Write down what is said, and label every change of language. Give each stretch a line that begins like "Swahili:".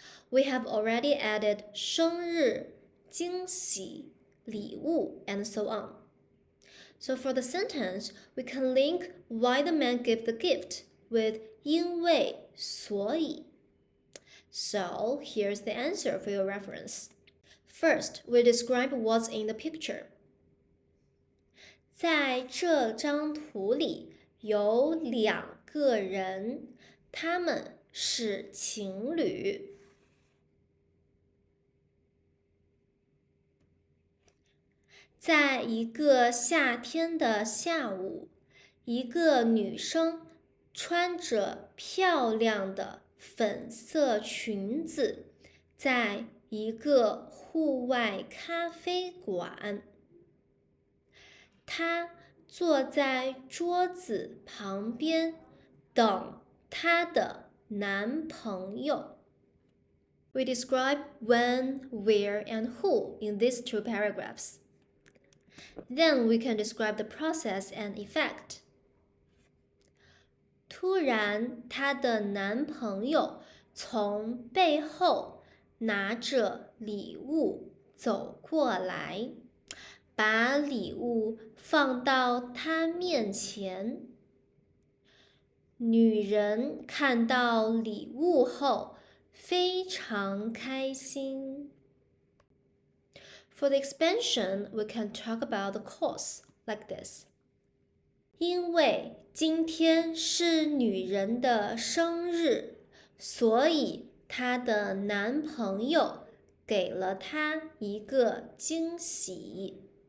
English: We have already added 生日, 惊喜, 礼物, and so on. So for the sentence, we can link why the man gave the gift with 因为,所以. So here's the answer for your reference. First, we describe what's in the picture.
Chinese: 在这张图里有两个人，他们是情侣。在一个夏天的下午，一个女生穿着漂亮的粉色裙子，在一个户外咖啡馆。她坐在桌子旁边等她的男朋友。
English: We describe when, where, and who in these two paragraphs. Then we can describe the process and effect.
Chinese: 突然，她的男朋友从背后拿着礼物走过来，把礼物放到她面前。女人看到礼物后非常开心。
English: For the expansion, we can talk about the cause like this.
Chinese: 因为今天是女人的生日，所以她的男朋友给了她一个惊喜。